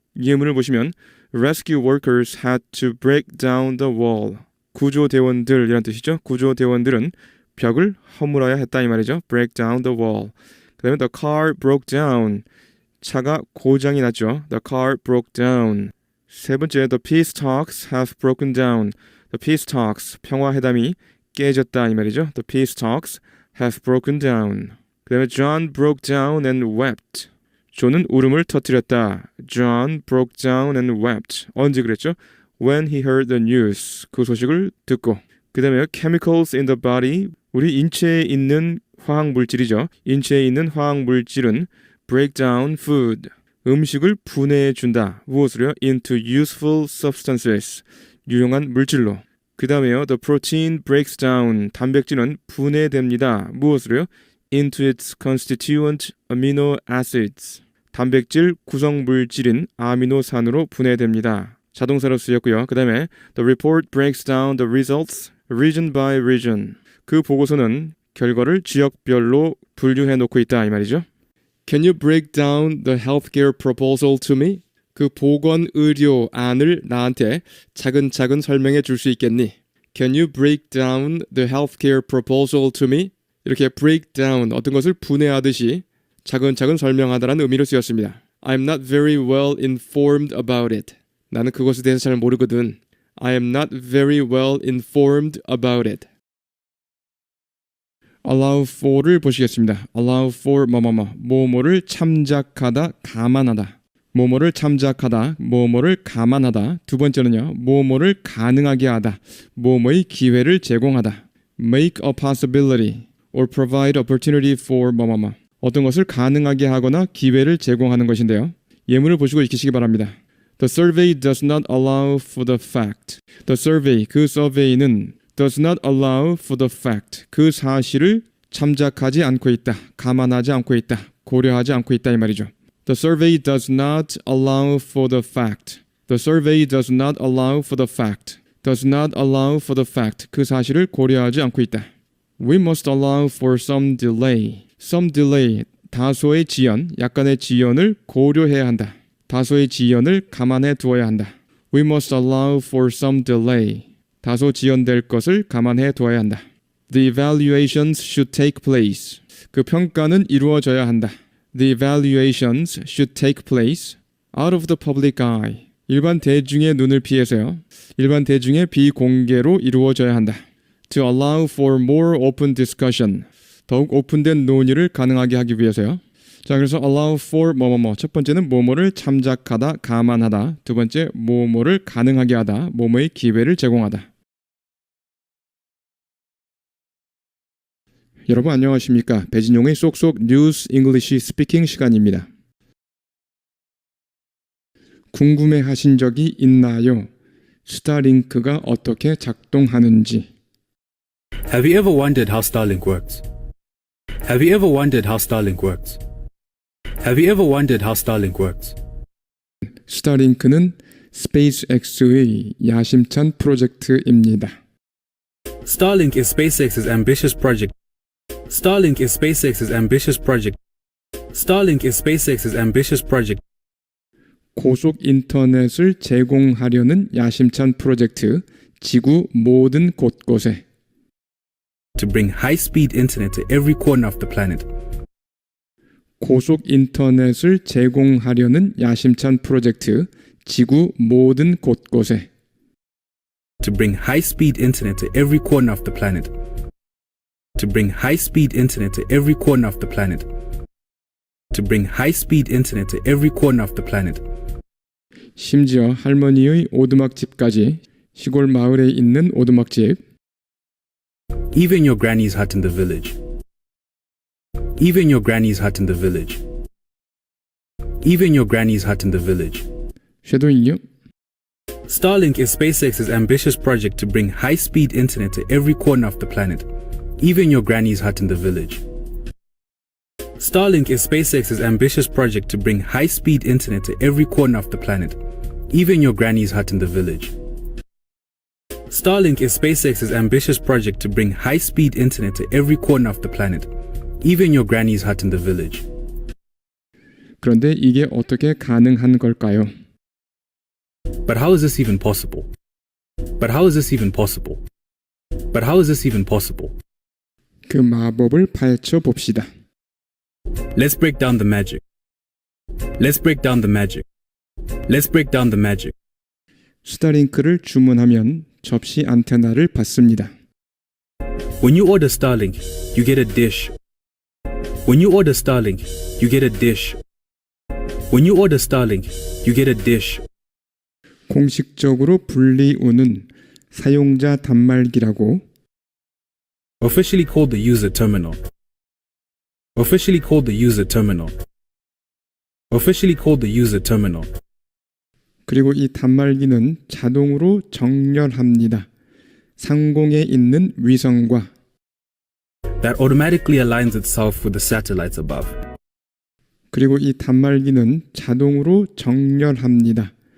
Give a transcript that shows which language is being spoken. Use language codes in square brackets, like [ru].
[ko] 예문을 보시면 [en] Rescue workers had to break down the wall. [ko] 구조대원들이란 뜻이죠. 구조대원들은 벽을 허물어야 했다 이 말이죠. [en] Break down the wall. [ko] 그 다음에 [en] the car broke down. [ko] 차가 고장이 났죠. [en] The car broke down. [ko] 세 번째, [en] the peace talks have broken down. The peace talks, [ko] 평화회담이 깨졌다 이 말이죠. [en] The peace talks have broken down. 그 다음에 John broke down and wept. [ko] 존은 울음을 터뜨렸다. [en] John broke down and wept. [ko] 언제 그랬죠? [en] When he heard the news. [ko] 그 소식을 듣고. 그 다음에 [en] chemicals in the body. [ko] 우리 인체에 있는 화학물질이죠. 인체에 있는 화학물질은 [en] break down food. [ko] 음식을 분해해준다. 무엇으로요? [en] Into useful substances. [ko] 유용한 물질로. 그 다음에요. [en] The protein breaks down. [ko] 단백질은 분해됩니다. 무엇으로요? [en] Into its constituent amino acids. [ko] 단백질 구성물질인 아미노산으로 분해됩니다. 자동사로 쓰였고요. 그 다음에 [en] The report breaks down the results region by region. [ko] 그 보고서는 결과를 지역별로 분류해 놓고 있다 이 말이죠. [en] Can you break down the healthcare proposal to me? [ko] 그 보건의료 안을 나한테 차근차근 설명해 줄 수 있겠니? [en] Can you break down the healthcare proposal to me? [ko] 이렇게 break down, 어떤 것을 분해하듯이 차근차근 설명하다라는 의미로 쓰였습니다. [en] I'm not very well informed about it. [ko] 나는 그것에 대해서 잘 모르거든. [en] I am not very well informed about it. [ko] allow for를 보시겠습니다. allow for 뭐뭐를 참작하다, 감안하다. 뭐뭐를 참작하다, 뭐뭐를 감안하다. 두 번째는요. 뭐뭐를 가능하게 하다, 뭐뭐의 기회를 제공하다. [en] make a possibility or provide opportunity for [ko] 어떤 것을 가능하게 하거나 기회를 제공하는 것인데요. 예문을 보시고 익히시기 바랍니다. [en] The survey does not allow for the fact. The survey, [ko] 그 [en] survey는 does not allow for the fact. [ko] 그 사실을 참작하지 않고 있다, 감안하지 않고 있다, 고려하지 않고 있다 이 말이죠. [en] The survey does not allow for the fact. The survey does not allow for the fact. Does not allow for the fact. [ko] 그 사실을 고려하지 않고 있다. [en] We must allow for some delay. Some delay, [ko] 다소의 지연, 약간의 지연을 고려해야 한다. 다소의 지연을 감안해 두어야 한다. [en] We must allow for some delay. [ko] 다소 지연될 것을 감안해 두어야 한다. [en] The evaluations should take place. [ko] 그 평가는 이루어져야 한다. [en] The evaluations should take place out of the public eye. [ko] 일반 대중의 눈을 피해서요. 일반 대중의 비공개로 이루어져야 한다. [en] To allow for more open discussion. [ko] 더욱 오픈된 논의를 가능하게 하기 위해서요. 자, 그래서 allow for 첫 번째는 뭐뭐를 참작하다, 감안하다. 두 번째, 뭐뭐를 가능하게 하다, 뭐뭐의 기회를 제공하다. 여러분 안녕하십니까? 배진용의 쏙쏙 뉴스 잉글리시 스피킹 시간입니다. 궁금해하신 적이 있나요? 스타링크가 어떻게 작동하는지. [en] Have you ever wondered how Starlink works? Have you ever wondered how Starlink works? Have you ever wondered how Starlink works? [ko] 스타링크는 스페이스X의 야심찬 프로젝트입니다. [en] Starlink is SpaceX's ambitious project. Starlink is SpaceX's ambitious project. Starlink is SpaceX's ambitious project. [ko] 고속 인터넷을 제공하려는 야심찬 프로젝트, 지구 모든 곳곳에. [en] To bring high-speed internet to every corner of the planet. [ko] 고속 인터넷을 제공하려는 야심찬 프로젝트, 지구 모든 곳곳에. [en] To bring high-speed internet to every corner of the planet. To bring high-speed internet to every corner of the planet. to bring high-speed internet to every corner of the planet. [ko] 심지어 할머니의 오두막집까지 시골 마을에 있는 오두막집, [en] Even your granny's hut in the village. Even your granny's hut in the village. Even your granny's hut in the village. [ko] 쉐도잉요. [en] Starlink is SpaceX's ambitious project to bring high-speed internet to every corner of the planet, even your granny's hut in the village. Starlink is SpaceX's ambitious project to bring high-speed internet to every corner of the planet, even your granny's hut in the village. Starlink is SpaceX's ambitious project to bring high-speed internet to every corner of the planet, even your granny's hut in the village. [ko] 그런데 이게 어떻게 가능한 걸까요? [en] But how is this even possible? But how is this even possible? But how is this even possible? [ko] 그 마법을 파헤쳐 봅시다. [en] Let's break down the magic. Let's break down the magic. Let's break down the magic. [ko] 스타링크를 주문하면 접시 안테나를 받습니다. [en] When you order Starlink, you get a dish. When you order Starlink, you get a dish. When you order Starlink, you get a dish. [ko] 공식적으로 분리우는 사용자 단말기라고 [en] Officially called the user terminal. Officially called the user terminal. Officially called the user terminal. [ko] 그리고 이 단말기는 자동으로 정렬합니다. 상공에 있는 위성과 [en] That automatically aligns itself with the satellites above. [ko] 그리고 이 단말기는 자동으로 정렬합니다.